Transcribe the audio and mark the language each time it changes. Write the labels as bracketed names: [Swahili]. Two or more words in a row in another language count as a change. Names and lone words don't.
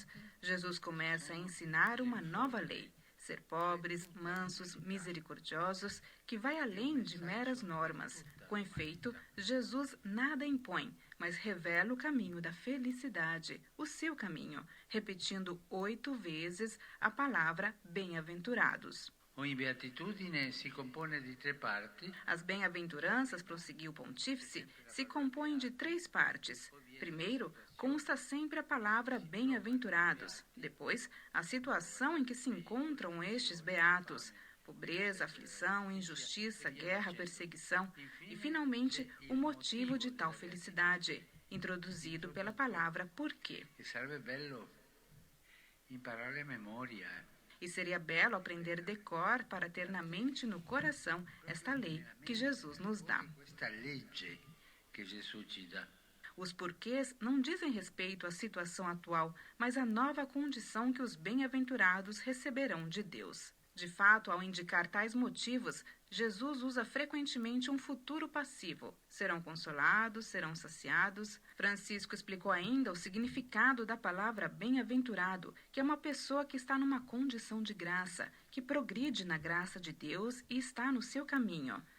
[Portuguese] Jesus começa a ensinar uma nova lei, ser pobres, mansos, misericordiosos, que vai além de meras normas. Com efeito, Jesus nada impõe, mas revela o caminho da felicidade, o seu caminho, repetindo 8 vezes a palavra bem-aventurados. [Italian] Ogni beatitudine si compone di 3 parti. [Portuguese] As bem-aventuranças, prosseguiu o pontífice, se compõem de 3 partes. Primeiro, consta sempre a palavra bem-aventurados. Depois, a situação em que se encontram estes beatos. Pobreza, aflição, injustiça, guerra, perseguição. E, finalmente, o motivo de tal felicidade, introduzido pela palavra porquê. [Italian] E sarebbe bello imparare a memoria. [Portuguese] E seria belo aprender de cor para ter na mente e no coração esta lei que Jesus nos dá. [Italian] Esta legge que Jesus ci dà. [Portuguese] Os porquês não dizem respeito à situação atual, mas à nova condição que os bem-aventurados receberão de Deus. De fato, ao indicar tais motivos, Jesus usa frequentemente um futuro passivo. Serão consolados, serão saciados. Francisco explicou ainda o significado da palavra bem-aventurado, que é uma pessoa que está numa condição de graça, que progride na graça de Deus e está no seu caminho.